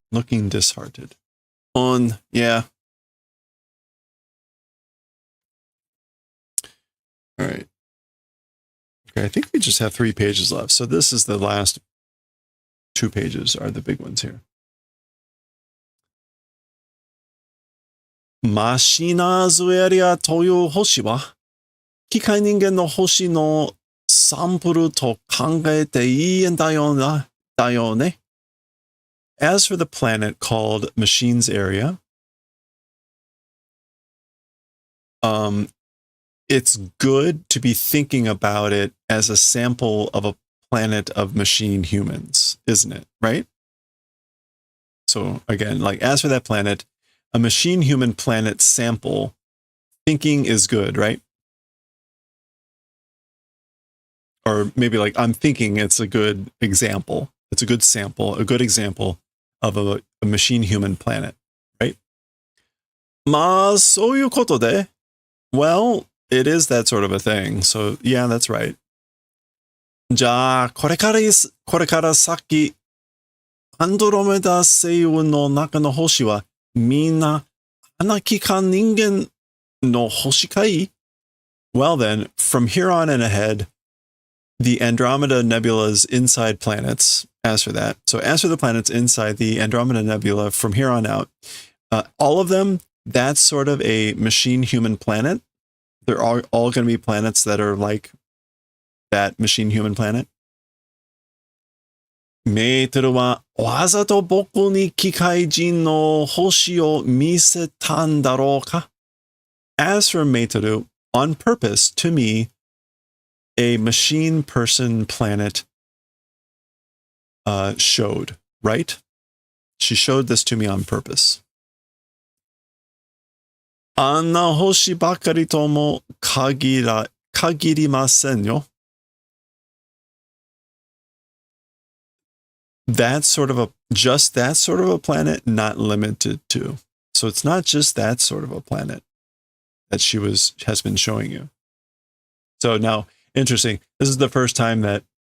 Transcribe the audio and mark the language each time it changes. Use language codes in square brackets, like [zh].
[en] Looking disheartened. Yeah. All right. Okay, I think we just have 3 pages left. So this is the last 2 pages are the big ones here. [ja] マシナズエリアという星は、機械人間の星のサンプルと考えていいんだよね。 [en] As for the planet called Machines Area, it's good to be thinking about it as a sample of a planet of machine humans, isn't it? Right? So again, like as for that planet, a machine human planet sample, thinking is good, right? Or maybe like I'm thinking it's a good example. It's a good sample, a good example of a machine human planet, right? [ja] まあ、そういうことで, [en] well, it is that sort of a thing. So yeah, that's right. [ja] じゃあ、これから先、アンドロメダ星雲の中の星はみんな穴期間人間の星かい? [en] Well then, from here on and ahead, the Andromeda Nebula's inside planets, as for the planets inside the Andromeda Nebula from here on out, all of them, that's sort of a machine-human planet. They're all going to be planets that are like that machine-human planet. [ja] メーテルはわざと僕に機械人の星を見せたんだろうか? [en] As for Meitoru, on purpose, to me, a machine person planet showed, right? She showed this to me on purpose. [ja] あんな星ばかりとも限りませんよ. [en] Just that sort of a planet, not limited to. So it's not just that sort of a planet that she has been showing you. So now, interesting. This is the first time that